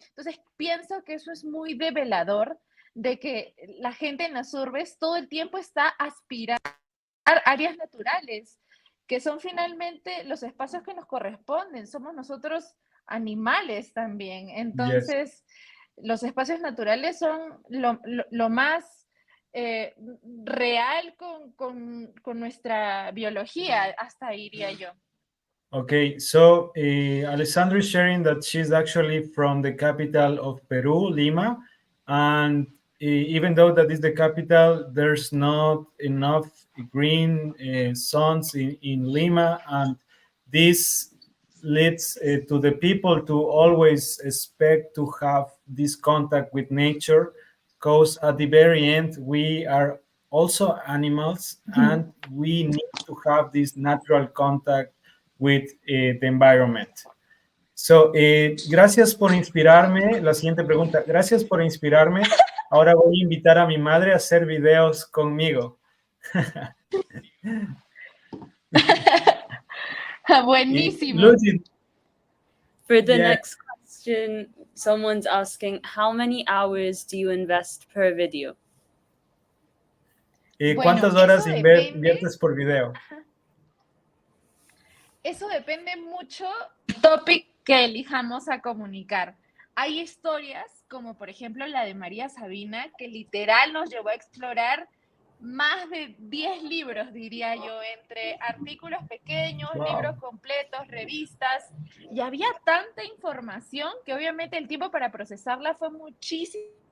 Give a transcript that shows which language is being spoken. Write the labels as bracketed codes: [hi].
[es] Entonces pienso que eso es muy develador de que la gente en las urbes todo el tiempo está aspirando a áreas naturales, que son finalmente los espacios que nos corresponden. Somos nosotros animales también. Entonces, los espacios naturales son lo más real con nuestra biología, hasta ahí iría yo. [en] Okay, so Alessandra is sharing that she's actually from the capital of Peru, Lima, and even though that is the capital, there's not enough green zones in Lima, and this leads to the people to always expect to have this contact with nature, because at the very end we are also animals, and we need to have this natural contact with the environment. [es] So, gracias por inspirarme. La siguiente pregunta. Gracias por inspirarme. Ahora voy a invitar a mi madre a hacer videos conmigo. Buenísimo. [en] For the next question, someone's asking, how many hours do you invest per video? [es] ¿Cuántas horas inviertes por video? Eso depende mucho del topic que elijamos a comunicar. Hay historias, como por ejemplo la de María Sabina, que literal nos llevó a explorar más de 10 libros, diría yo, entre artículos pequeños, libros completos, revistas, y había tanta información que obviamente el tiempo para procesarla fue muchísimo.